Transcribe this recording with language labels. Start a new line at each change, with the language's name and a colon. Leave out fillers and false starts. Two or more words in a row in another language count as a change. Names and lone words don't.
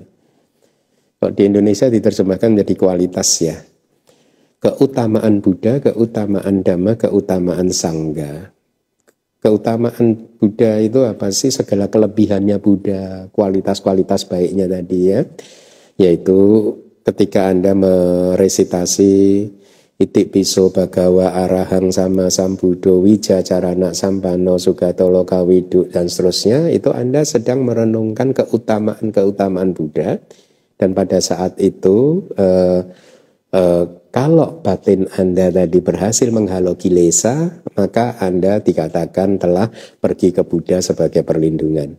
Indonesian: Kalau di Indonesia diterjemahkan menjadi kualitas ya. Keutamaan Buddha, keutamaan Dhamma, keutamaan Sangha. Keutamaan Buddha itu apa sih? Segala kelebihannya Buddha, kualitas-kualitas baiknya tadi ya. Yaitu ketika Anda meresitasi
Pali: Iti piso bagawa arahang sama sambudo wija carana sampano sugatolo kawidu
Indonesian: dan seterusnya, itu Anda sedang merenungkan keutamaan-keutamaan Buddha. Dan pada saat itu kalau batin Anda tadi berhasil menghalau kilesa, maka Anda dikatakan telah pergi ke Buddha sebagai perlindungan.